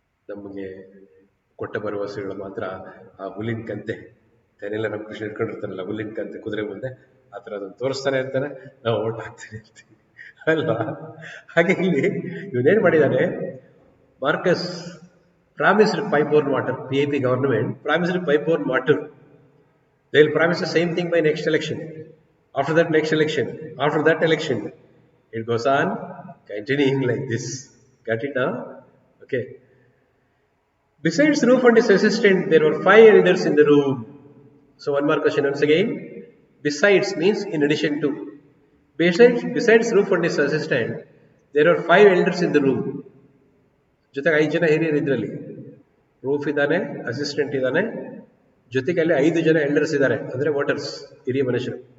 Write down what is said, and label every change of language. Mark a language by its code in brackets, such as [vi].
[kn] ನಮಗೆ ಕೊಟ್ಟ ಭರವಸೆಗಳು ಮಾತ್ರ ಆ ಹುಲ್ಲಿನ ಕಂತೆ. ತೆನೆಲ್ಲ ನಮ್ಮ ಕೃಷ್ಣ ಇಟ್ಕೊಂಡಿರ್ತಾನಲ್ಲ ಹುಲ್ಲಿನ ಕಂತೆ ಕುದುರೆ ಮುಂದೆ, ಆ ಥರ ಅದನ್ನು ತೋರಿಸ್ತಾನೆ ಇರ್ತಾನೆ, ನಾವು ಓಟ್ ಹಾಕ್ತೇನೆ ಇರ್ತೀವಿ ಅಲ್ವಾ? ಹಾಗೆ ಇಲ್ಲಿ ಇವನೇನು ಮಾಡಿದ್ದಾನೆ, Marcus [en] Promised pipe-borne water. PAP government promised pipe-borne water. They will promise the same thing by next election. After that, next election. After that election. It goes on continuing like this. Got it now? Okay. Besides Roof and his assistant, there were 5 elders in the room. So one more question once again. Besides means in addition to. Besides Roof and his assistant, there were 5 elders in the room. [kn] ಜೊತೆಗೆ 5 ಜನ ಹಿರಿಯರು ಇದರಲ್ಲಿ. Roof ಇದ್ದಾನೆ, assistant ಇದ್ದಾನೆ, ಜೊತೆಗೆ ಅಲ್ಲಿ 5 ಜನ elders ಇದ್ದಾರೆ, ಅಂದರೆ ವೋಟರ್ಸ್, ಹಿರಿಯ ಮನುಷ್ಯರು.